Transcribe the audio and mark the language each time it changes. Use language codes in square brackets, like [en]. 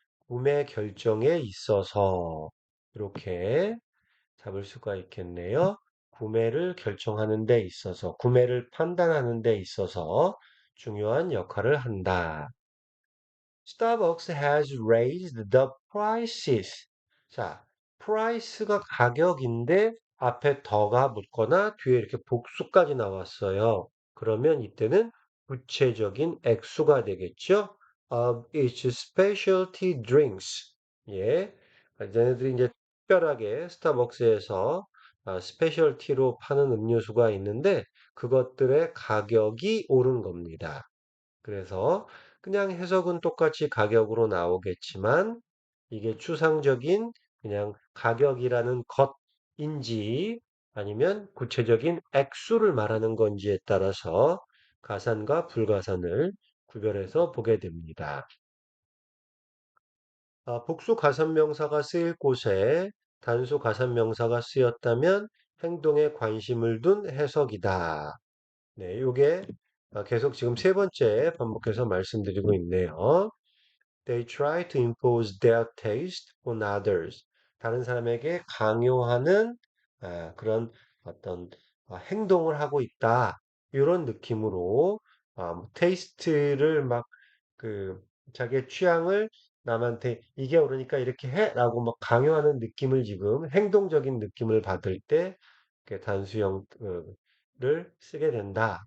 [ko] 구매 결정에 있어서 이렇게 잡을 수가 있겠네요. 구매를 결정하는 데 있어서, 구매를 판단하는 데 있어서 중요한 역할을 한다. [en] Starbucks has raised the prices. [ko] 자, price가 가격인데 앞에 더가 붙거나 뒤에 이렇게 복수까지 나왔어요. 그러면 이때는 구체적인 액수가 되겠죠? [en] Of its specialty drinks. [ko] 예. 얘네들이 이제 특별하게 스타벅스에서 스페셜티로 파는 음료수가 있는데 그것들의 가격이 오른 겁니다. 그래서 그냥 해석은 똑같이 가격으로 나오겠지만 이게 추상적인 그냥 가격이라는 것인지 아니면 구체적인 액수를 말하는 건지에 따라서 가산과 불가산을 구별해서 보게 됩니다. 복수 가산명사가 쓰일 곳에 단수 가산명사가 쓰였다면 행동에 관심을 둔 해석이다. 네, 요게 계속 지금 세 번째 반복해서 말씀드리고 있네요. [en] They try to impose their taste on others. [ko] 다른 사람에게 강요하는 그런 어떤 행동을 하고 있다. 이런 느낌으로 테이스트를 막 그 자기의 취향을 남한테 이게 옳으니까 이렇게 해라고 막 강요하는 느낌을 지금 행동적인 느낌을 받을 때 이렇게 단수형을 쓰게 된다.